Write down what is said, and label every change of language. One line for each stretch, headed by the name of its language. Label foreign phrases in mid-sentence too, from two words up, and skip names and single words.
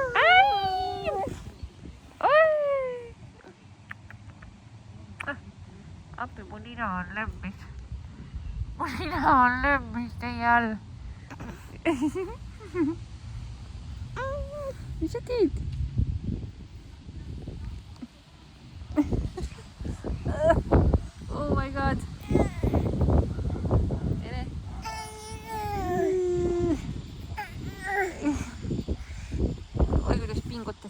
Estonian: Appi, mu nina on lämmis. Mu nina on lämmis teie all. Mis sa teed?
English: Oh my god.
Estonian: Oi, kuidas pingutad.